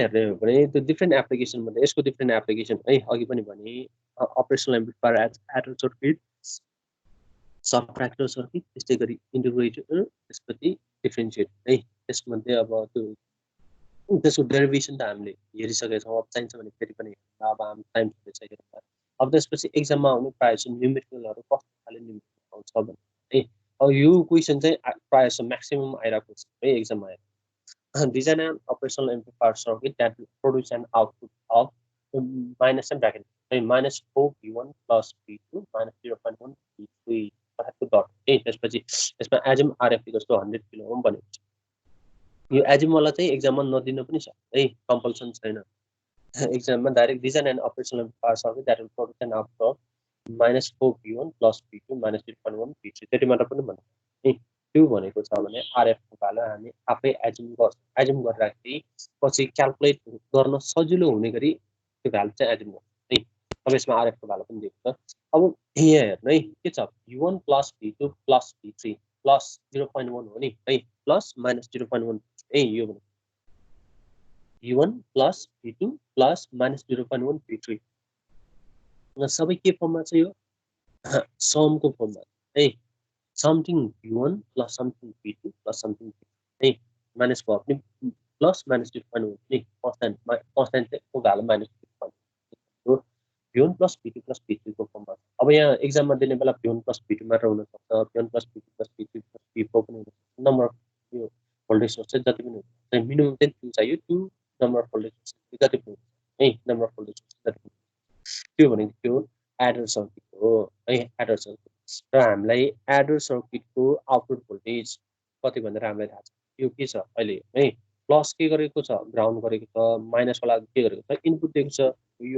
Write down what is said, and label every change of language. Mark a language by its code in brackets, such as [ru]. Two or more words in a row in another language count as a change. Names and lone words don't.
[ne] हेर्ने हो भने त्यो [en] different application [ne] मध्ये यसको [en] different application [ne] है अघि पनि भने [en] operational amplifier adder circuit subtractor circuit [ne] त्यस्तै गरी इन्टिग्रेटर त्यसपछि डिफरेन्शिएट है त्यसमध्ये अब त्यो त्यसको डेरिभेसन त हामीले हेरिसकेका छौँ अब चाहिन्छ भने फेरि पनि अब हामी टाइम छैन अब त्यसपछि एक्जाममा आउने प्रायः जस्तो न्युमेरिकलहरू कस्तो खाले न्युमेरिकल आउँछ भने है अब यो क्वेसन चाहिँ प्रायः जस्तो म्याक्सिमम आइरहेको छ है एक्जाममा [en] design an operational amplifier circuit that will produce an output of minus and bracket minus 4v1 plus v2 minus 0.1 v3 dot [ne] त्यसपछि यसमा एजम [en] RF equals to 100 kilo ohm [ne] भनेको छ यो एजम वाला चाहिँ एक्जाममा नदिनु पनि सक्छ है कम्पल्सन छैन एक्जाममा [en] direct design and operational amplifier circuit that will produce an output of minus 4v1 plus v2 minus 0.1 v3 [ne] त्यति मात्र पनि भन्नु त्यो भनेको छ भने आरएफ को भ्यालु हामी आफै एजुम गरिराख्दै पछि क्याल्कुलेट गर्न सजिलो हुने गरी त्यो भ्यालु चाहिँ एजुम गर्छ है अब यसमा आरएफ को भ्यालु पनि दिएको छ अब यहाँ हेर्नु है के छ [en] v1 plus v2 plus v3 plus 0.1 [ne] हो नि है [en] plus minus 0.1 [ne] है यो भने [en] v1 plus v2 plus minus 0.1 v3 [ne] सबै के फर्ममा छ यो सम को फर्ममा है [en] something v1 plus something v2 plus something v3 [ne] है माइनस भयो पनि [en] plus minus 0.1 [ne] नि कन्स्टेन्ट को भ्यालु [en] minus 0.1 v1 plus v2 plus v3 [ne] को फर्ममा अब यहाँ एक्जाममा दिने बेला [en] v1 plus v2 [ne] मात्र हुन सक्छ [en] v1 plus v2 plus v3 plus v4 [ne] पनि हुन सक्छ नम्बर यो [en] voltage source [ne] चाहिँ जति पनि हुन्छ मिनिमम चाहिँ 2 चाहियो 2 [en] number of voltage source [ne] जति पनि है [en] number of voltage source [ne] जति पनि त्यो भनेको त्यो [en] adder circuit [ne] हो है [en] adder circuit [ne] र हामीलाई एडर सर्किटको [en] output voltage [ne] कति भनेर हामीलाई थाहा छ यो के छ अहिले है प्लस के गरेको छ ग्राउन्ड गरेको छ माइनस वाला के गरेको छ इनपुट दिएको छ यो